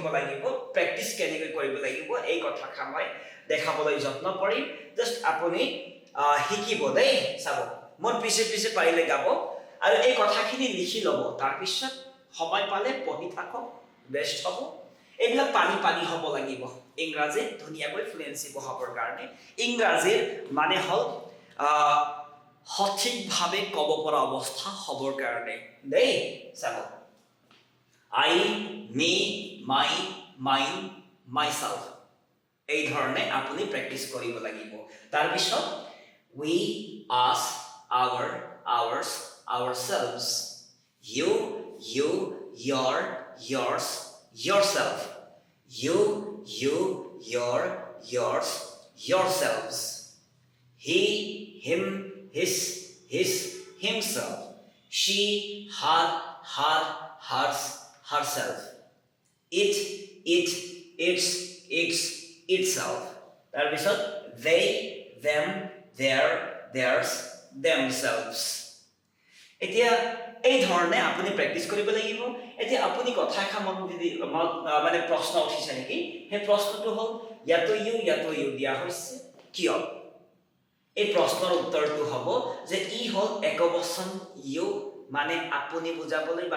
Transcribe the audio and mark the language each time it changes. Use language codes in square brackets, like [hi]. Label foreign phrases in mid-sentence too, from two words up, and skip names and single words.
[as] লাগিব প্ৰ্যাকটিস কেনেকৈ কৰিব লাগিব এই কথা মই দেখাবলৈ যত্ন কৰিম জাস্ট আপুনি শিকিব দেই চাব মোৰ পিছে পাৰিলে গাব আৰু এই কথাখিনি লিখি লব তাৰ পিছত সময় পালে পঢ়ি থাকক বেষ্ট হ'ব এইবিলাক পানী হ'ব লাগিব ইংৰাজী ধুনীয়াকৈ ফ্লুয়েন্সি বহাবৰ কাৰণে ইংৰাজীৰ মানে হল সঠিকভাৱে ক'ব পৰা অৱস্থা হ'বৰ কাৰণে দেই চাব [en] I, me, my, mine, myself [as] এই ধৰণে আপুনি প্ৰ্যাকটিস কৰিব লাগিব তাৰ পিছত [en] we, us, our, ours, ourselves you, your, yours, yourself you, your, yours, yourselves he, him, his, himself she, her, hers, herself it, its, itself [as] তাৰ পিছত [en] they, them, their, theirs, themselves [as] এতিয়া এই ধৰণে আপুনি প্ৰ্যাকটিস কৰিব লাগিব এতিয়া আপুনি কথা এখা মানে প্ৰশ্ন উঠিছে নেকি সেই প্ৰশ্নটো হল ইয়াতো ইউ দিয়া হৈছে কিয় এই প্ৰশ্নৰ উত্তৰটো হ'ব যে ই হল একবচন ইউ মানে আপুনি বুজাবলৈ বা